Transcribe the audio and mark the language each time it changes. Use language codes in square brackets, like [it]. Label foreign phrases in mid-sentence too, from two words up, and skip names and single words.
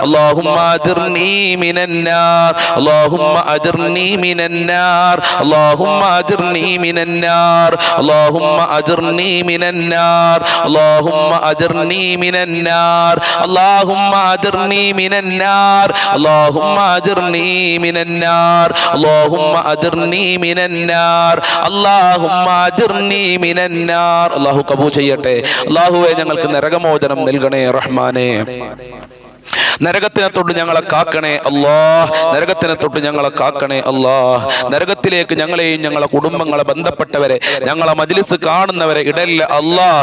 [ar] اللهم أجرني من النار اللهم أجرني من النار اللهم أجرني من النار اللهم أجرني من النار اللهم أجرني من النار اللهم أجرني من النار اللهم أجرني من النار اللهم أجرني من النار اللهم أجرني من النار الله [ml] കബൂൽ ചെയ്യട്ടെ. അല്ലാഹുവേ ഞങ്ങൾക്ക് നരകമോചനം നൽകണേ റഹ്മാനേ. നരകത്തിനെ തൊട്ട് ഞങ്ങളെ കാക്കണേ അല്ലാഹ്. നരകത്തിനെ തൊട്ട് ഞങ്ങളെ കാക്കണേ അല്ലാഹ്. നരകത്തിലേക്ക് ഞങ്ങളെയും ഞങ്ങളെ കുടുംബങ്ങളെ ബന്ധപ്പെട്ടവരെ ഞങ്ങളെ മജ്ലിസ് കാണുന്നവരെ ഇടല്ല അല്ലാഹ്.